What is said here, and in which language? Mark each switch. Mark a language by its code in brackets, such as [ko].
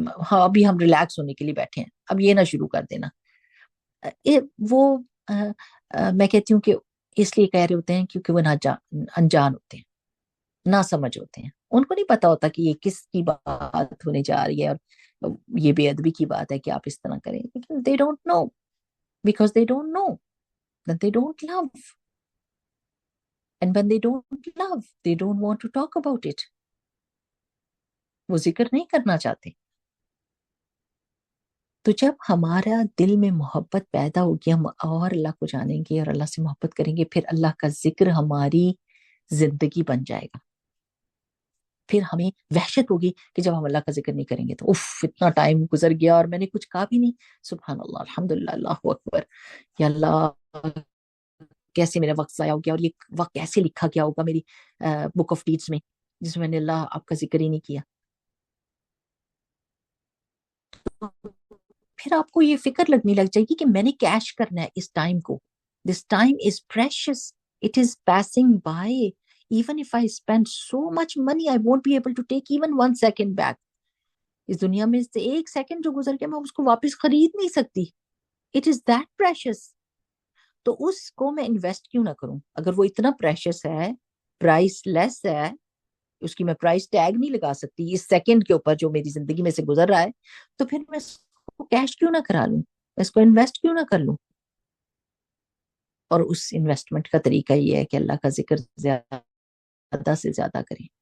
[ur] ہاں ابھی ہم ریلیکس ہونے کے لیے بیٹھے ہیں، اب یہ نہ شروع کر دینا. وہ میں کہتی ہوں کہ اس لیے کہہ رہے ہوتے ہیں کیونکہ وہ انجان ہوتے ہیں، نہ سمجھ ہوتے ہیں. ان کو نہیں پتا ہوتا کہ یہ کس کی بات ہونے جا رہی ہے اور یہ بے ادبی کی بات ہے کہ آپ اس طرح کریں. [en] لیکن they don't know because they don't know that they don't love, and when they don't love they don't want to talk about it. [ur] وہ ذکر نہیں کرنا چاہتے. تو جب ہمارا دل میں محبت پیدا ہوگی، ہم اور اللہ کو جانیں گے اور اللہ سے محبت کریں گے، پھر اللہ کا ذکر ہماری زندگی بن جائے گا. پھر ہمیں وحشت ہوگی کہ جب ہم اللہ کا ذکر نہیں کریں گے تو اف اتنا ٹائم گزر گیا اور میں نے کچھ کہا بھی نہیں. سبحان اللہ، الحمدللہ، اللہ اکبر، یا اللہ کیسے میرا وقت ضائع ہو گیا، اور یہ وقت کیسے لکھا گیا ہوگا میری بک آف ڈیڈز میں جس میں نے اللہ آپ کا ذکر ہی نہیں کیا. پھر آپ کو یہ فکر لگنے لگ جائے گی کہ میں نے کیش کرنا ہے اس ٹائم کو. [en] This time is precious, it is passing by. Even if I spend so much money, I won't be able to take even 1 second back. [ur] اس دنیا میں سے ایک سیکنڈ جو گزر گیا میں اس کو واپس خرید نہیں سکتی. [en] It is that precious. [ur] تو اس کو میں انویسٹ کیوں نہ کروں؟ اگر وہ اتنا پریشس ہے، پرائس لیس ہے، اس کی میں پرائس ٹیگ نہیں لگا سکتی اس سیکنڈ کے اوپر جو میری زندگی میں سے گزر رہا ہے، تو پھر میں اس کو کیش کیوں نہ کرا لوں، میں اس کو انویسٹ کیوں نہ کر لوں؟ اور اس انویسٹمنٹ کا طریقہ یہ ہے کہ اللہ کا ذکر زیادہ سے زیادہ کریں.